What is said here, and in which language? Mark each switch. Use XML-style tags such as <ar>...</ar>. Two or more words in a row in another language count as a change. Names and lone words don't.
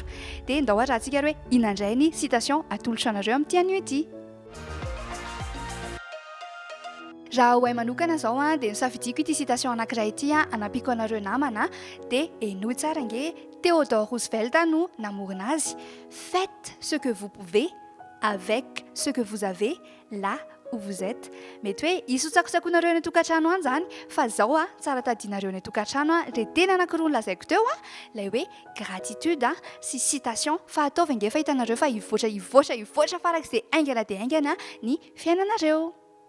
<mg>Dia ndao raha antsika hoe inandray ny citation atolotra anareo amin'ity anio ity. Raha hoay manokana zao dia nisafidiako ity citation anankiray ity anampiko anareo namana dia enoy tsara nge Theodore Roosevelt no namorona azy.</mg> <fr>Faites ce que vous pouvez avec ce que vous avez là où vous êtes.</fr> <mg>Mety hoe isotsakosakonareo ny tokantrano any zany fa zao tsara tadinareo ny tokantrano dia tena anankiroa lazaiko teo ilay hoe gratitude sy citation fa ataovy nge fa hitanareo fa ivoatra farak'izay aingana dia aingana ny fiainanareo.</mg>